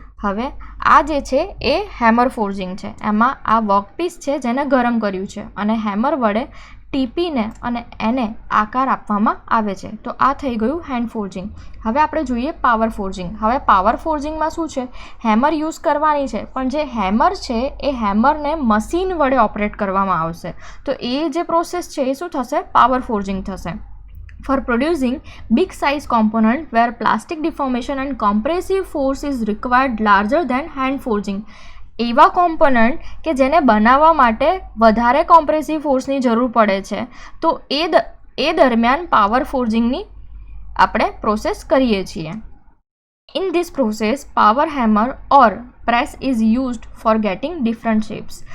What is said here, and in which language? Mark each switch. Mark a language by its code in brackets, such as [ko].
[gu] હવે આ જે છે એ હેમર ફોર્જિંગ છે. એમાં આ વર્કપીસ છે જેને ગરમ કર્યું છે અને હેમર વડે ટીપીને અને એને આકાર આપવામાં આવે છે. તો આ થઈ ગયું હેન્ડ ફોર્જિંગ. હવે આપણે જોઈએ પાવર ફોર્જિંગ. હવે પાવર ફોર્જિંગમાં શું છે? હેમર યુઝ કરવાની છે, પણ જે હેમર છે એ હેમરને મશીન વડે ઓપરેટ કરવામાં આવશે. તો એ જે પ્રોસેસ છે એ શું થશે? પાવર ફોર્જિંગ થશે. [en] For producing big size component where plastic deformation and compressive force is required larger than hand forging. [gu] એવા કોમ્પોનન્ટ કે જેને બનાવવા માટે વધારે કોમ્પ્રેસિવ ફોર્સની જરૂર પડે છે, તો એ દરમિયાન પાવર ફોર્જિંગની આપણે પ્રોસેસ કરીએ છીએ. [en] In this process, power hammer or press is used for getting different shapes.